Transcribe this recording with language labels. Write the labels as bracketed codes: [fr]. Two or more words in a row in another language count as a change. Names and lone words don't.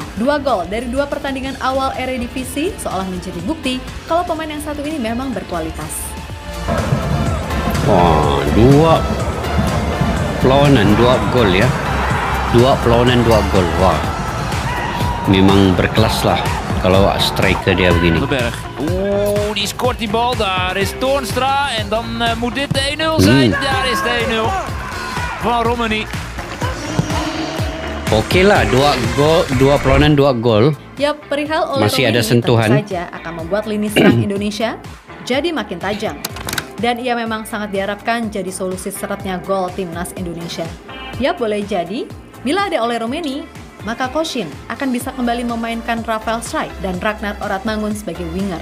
[id] 2 gol dari 2 pertandingan awal Eredivisie seolah menjadi bukti kalau pemain yang satu ini memang berkualitas. [ms] Wah, 2 perlawanan 2 gol ya. 2 perlawanan 2 gol. Wah, memang berkelas lah kalau striker dia begini. [nl] Die scoort die bal, daar is Toornstra en dan moet dit de 1-0 zijn. Daar is de 1-0 van Roemeni. [ms] Oke lah, 2 perlawanan 2 gol. [id] Yap, perihal Ole Masih ada Roemeni sentuhan. tentu saja akan membuat lini serang Indonesia jadi makin tajam. Dan ia memang sangat diharapkan jadi solusi seretnya gol timnas Indonesia. Ya, boleh jadi bila ada Ole Roemeni, maka Koshin akan bisa kembali memainkan Rafael Strijk dan Ragnar Oratmangun sebagai winger.